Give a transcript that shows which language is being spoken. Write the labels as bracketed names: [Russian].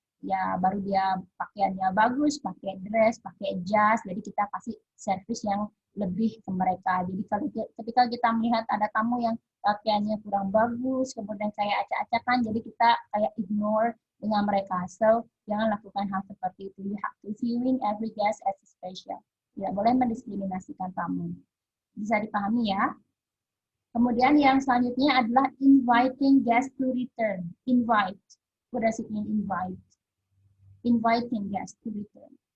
[Indonesian] Ya baru dia pakaiannya bagus, pakai dress, pakai jas. Jadi kita kasih servis yang lebih ke mereka. Jadi ketika kita melihat ada tamu yang pakaiannya kurang bagus, kemudian kayak acak-acakan, jadi kita kayak ignore dengan mereka. So, jangan lakukan hal seperti itu. [English] You have to viewing every guest as special. [Indonesian] Tidak boleh mendiskriminasikan tamu. Bisa dipahami ya? Kemudian yang selanjutnya adalah [English] inviting guests to return. Invite. What does it mean, invite? Inviting guests to return.